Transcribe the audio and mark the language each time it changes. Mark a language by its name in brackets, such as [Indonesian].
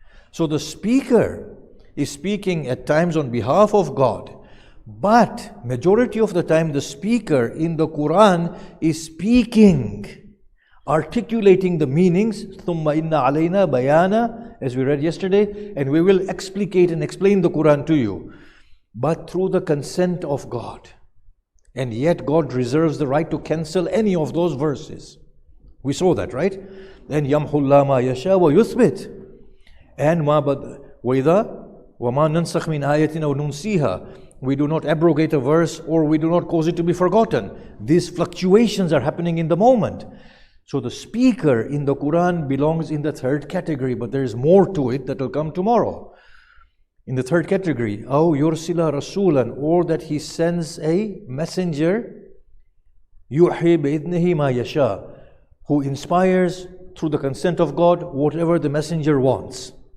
[English] So the speaker is speaking at times on behalf of God, but majority of the time the speaker in the Qur'an is speaking, articulating the meanings, [Arabic] ثُمَّ إِنَّ عَلَيْنَا بَيَانًا, [English] as we read yesterday, and we will explicate and explain the Qur'an to you, but through the consent of God. And yet God reserves the right to cancel any of those verses. We saw that, right? Then [Arabic] يَمْحُ اللَّهُ مَا يَشَاءُ وَيُثْبِتُ. [English] And [Arabic] وَإِذَا وَمَا نَنْسَخْ مِنْ آيَةٍ أَوْ نُنْسِيهَا. [English] We do not abrogate a verse, or we do not cause it to be forgotten. These fluctuations are happening in the moment. So the speaker in the Qur'an belongs in the third category, but there is more to it that will come tomorrow. In the third category, [Arabic] أَوْ يُرْسِلَ رَسُولًا, [English] or that he sends a messenger, [Arabic] يُوحِي بِإِذْنِهِ مَا يَشَاءُ, [English] who inspires through the consent of God whatever the messenger wants.